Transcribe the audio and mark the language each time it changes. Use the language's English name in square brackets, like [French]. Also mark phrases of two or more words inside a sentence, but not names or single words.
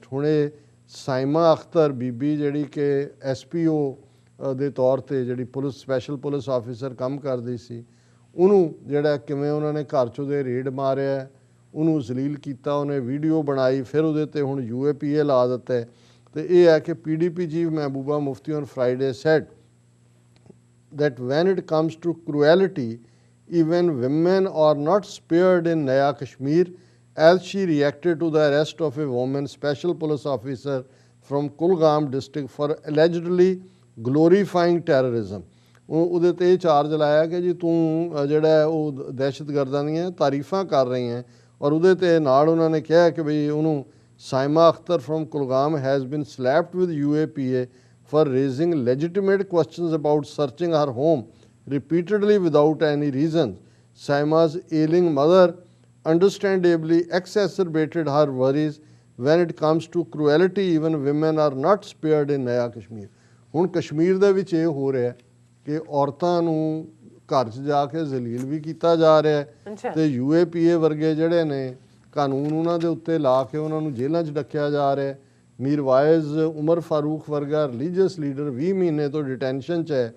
[Punjabi] ਹੁਣ ਇਹ ਸਾਇਮਾ ਅਖਤਰ ਬੀਬੀ, ਜਿਹੜੀ ਕਿ SPO ਦੇ ਤੌਰ ਤੇ ਜਿਹੜੀ ਪੁਲਿਸ [English] special police officer [Punjabi] ਕੰਮ ਕਰਦੀ ਸੀ, ਉਹਨੂੰ ਜਿਹੜਾ ਕਿਵੇਂ ਉਹਨਾਂ ਨੇ ਘਰ 'ਚ ਉਹਦੇ ਰੇਡ ਮਾਰਿਆ, ਉਹਨੂੰ ਜ਼ਲੀਲ ਕੀਤਾ, ਉਹਨੇ ਵੀਡੀਓ ਬਣਾਈ, ਫਿਰ ਉਹਦੇ 'ਤੇ ਹੁਣ UAPA ਲਾ ਦਿੱਤਾ ਹੈ। ਅਤੇ ਇਹ ਹੈ ਕਿ [English] PDP chief Mehbooba Mufti on Friday said that when it comes to cruelty, even women are not spared in Naya Kashmir, as she reacted to the arrest of a woman special police officer from Kulgam district for allegedly glorifying terrorism। [Punjabi] ਉਹਦੇ 'ਤੇ ਇਹ ਚਾਰਜ ਲਾਇਆ ਕਿ ਜੀ ਤੂੰ ਜਿਹੜਾ ਉਹ ਦਹਿਸ਼ਤਗਰਦਾਂ ਦੀਆਂ ਤਾਰੀਫਾਂ ਕਰ ਰਹੀ ਹੈ। ਔਰ ਉਹਦੇ 'ਤੇ ਨਾਲ ਉਹਨਾਂ ਨੇ ਕਿਹਾ ਕਿ ਬਈ ਉਹਨੂੰ [English] Saima Akhtar from Kulgam has been slapped with UAPA for raising legitimate questions about searching her home repeatedly without any reason। Saima's ailing mother understandably exacerbated her worries when it comes to cruelty, even women are not spared in Naya Kashmir। [Punjabi] ਹੁਣ ਕਸ਼ਮੀਰ ਦੇ ਵਿੱਚ ਇਹ ਹੋ ਰਿਹਾ ਕਿ ਔਰਤਾਂ ਨੂੰ ਘਰ 'ਚ ਜਾ ਕੇ ਜ਼ਲੀਲ ਵੀ ਕੀਤਾ ਜਾ ਰਿਹਾ ਹੈ ਤੇ UAPA ਵਰਗੇ ਜਿਹੜੇ ਨੇ ਕਾਨੂੰਨ ਉਹਨਾਂ ਦੇ ਉੱਤੇ ਲਾ ਕੇ ਉਹਨਾਂ ਨੂੰ ਜੇਲ੍ਹਾਂ 'ਚ ਡੱਕਿਆ ਜਾ ਰਿਹਾ। ਮੀਰਵਾਇਜ਼ ਉਮਰ ਫਾਰੂਕ ਵਰਗਾ [English] religious leader [Punjabi] 20 ਮਹੀਨੇ ਤੋਂ ਡਿਟੈਂਸ਼ਨ 'ਚ ਹੈ।